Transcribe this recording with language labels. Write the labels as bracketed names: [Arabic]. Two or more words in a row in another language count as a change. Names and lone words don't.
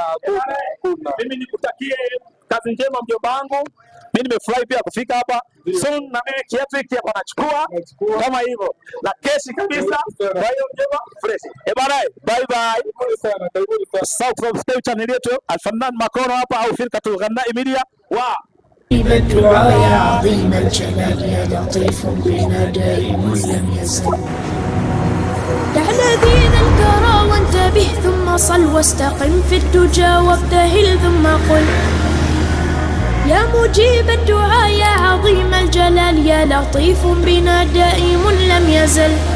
[Swahili] Mimi nikutakie kazi njema mjomba wangu. Mimi nimefurahi pia kufika hapa. Soon na mimi kiatu hiki hapa nachukua kama hivyo. Na keshi kabisa. Kwa hiyo mjomba fresh. [English] Bye bye. [Swahili] Karibuni sana. [English] Subscribe channel [Swahili] yetu Alfannan Makono hapa au Firkatul Ghannai Media. [Arabic] الدعاء يا عظيم الجلال يا لطيف بنا دائم لم يزل. دع لذيذ الكرى وانتبه ثم صل واستقم في الدجى وابتهل ثم قل يا مجيب الدعاء يا عظيم الجلال يا لطيف بنا دائم لم يزل.